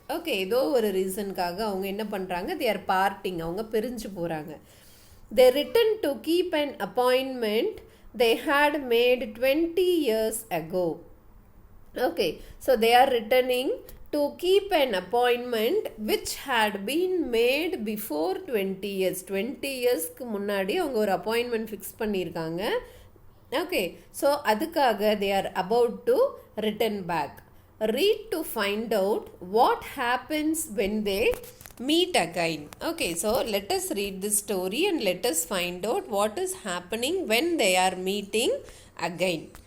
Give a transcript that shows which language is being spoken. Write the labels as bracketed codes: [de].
[ta] Okay, ஏதோ ஒரு ரீசனுக்காக அவங்க என்ன பண்ணுறாங்க, [en] they are parting, [ta] அவங்க பிரிஞ்சு போகிறாங்க. [en] They returned to keep an appointment they had made 20 years ago. Okay, so they are returning to keep an appointment which had been made before 20 years. [ta] 20 yearsக்கு முன்னாடி அவங்க ஒரு appointment fix பண்ணியிருக்காங்க. [en] Okay, so [ta] அதுக்காக [en] they are about to return back. Read to find out what happens when they meet again. Okay, so let us read this story and let us find out what is happening when they are meeting again.